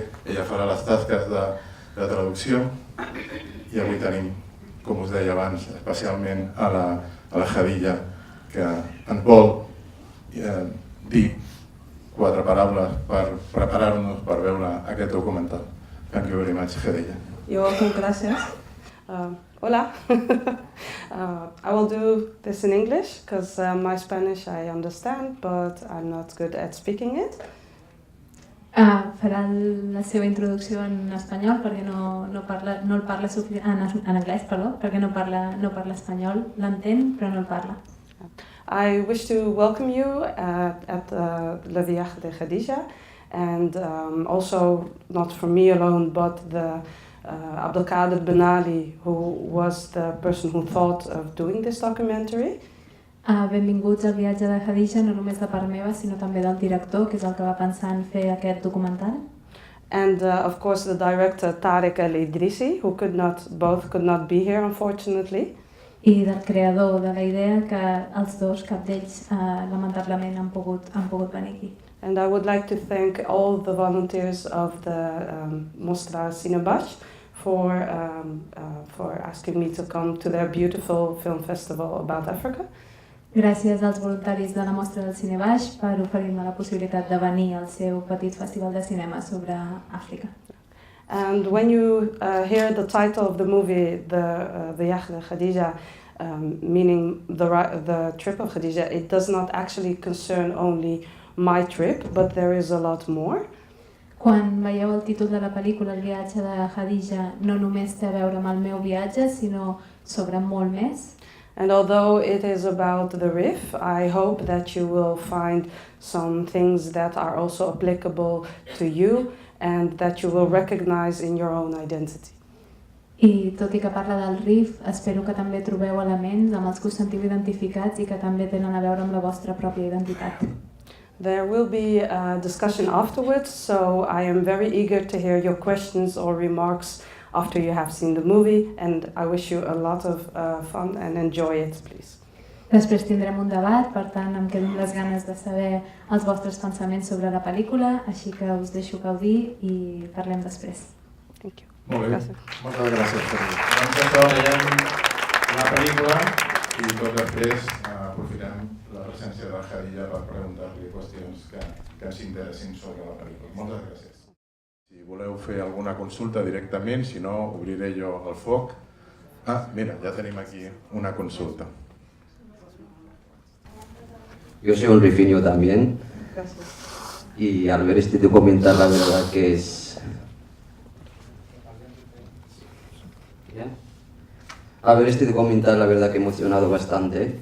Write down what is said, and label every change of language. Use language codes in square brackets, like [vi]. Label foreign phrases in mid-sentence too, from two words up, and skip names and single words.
[ca] Ella farà les tasques de traducció i avui tenim, com us deia abans, especialment a la Khadija, que ens vol dir 4 paraules per preparar-nos per veure aquest documental. [en] Thank you very much, Khadija. You're welcome, [es] gracias. Hola. [en] I will do this in English because my Spanish I understand, but I'm not good at speaking it. [ca] Farà la seva introducció en espanyol perquè no el parla en anglès, perdó, perquè no parla espanyol, l'entén però no el parla. [en] I wish to welcome you at Le Viaje de Khadija, and also not for me alone, but the Abdelkader Ben Ali, who was the person who thought of doing this documentary. [ca] Benvinguts al viatge de Khadija, no només de part meva, sinó també del director, que és el que va pensar en fer aquest documental. [en] And of course the director Tarek El Idrissi, who could not be here, unfortunately. [ca] I del creador de la idea, que els dos, cap d'ells, lamentablement han pogut venir aquí. [en] And I would like to thank all the volunteers of the Mostra Cinebash for asking me to come to their beautiful film festival about Africa. [ca] Gràcies als voluntaris de la Mostra del Cinebaix per oferir-me la possibilitat de venir al seu petit festival de cinema sobre Àfrica. [en] And when you hear the title of the movie, the Viaje de Khadija, meaning the trip of Khadija, it does not actually concern only my trip, but there is a lot more. [ca] Quan veieu el títol de la pel·lícula, el viatge de Khadija, no només té a veure amb el meu viatge, sinó sobre molt més. [en] And although it is about the Rif, I hope that you will find some things that are also applicable to you and that you will recognize in your own identity. [ca] I tot i que parla del Rif, espero que també trobeu elements amb els que us sentiu identificats i que també tenen a veure amb la vostra pròpia identitat. [en] There will be a discussion afterwards, so I am very eager to hear your questions or remarks after you have seen the movie, and I wish you a lot of fun and enjoy it, please. Després tindrem un debat, per tant em quedo amb les ganes de saber els vostres pensaments sobre la pel·lícula, així que us deixo gaudir i parlem després. Thank you. [ca] Molt bé, Gràcies. moltes gràcies. Doncs això veiem la pel·lícula i tot després aprofitem la presència de la Khadija per preguntar-li qüestions que ens interessin sobre la pel·lícula. Moltes gràcies. Si voleu fer alguna consulta directament, si no, obriré jo el foc. Mira, ja tenim aquí una consulta. [es] Yo soy un rifeño también. Gracias. Y al ver este documental, la verdad que es... Al ver este documental, la verdad que he emocionado bastante.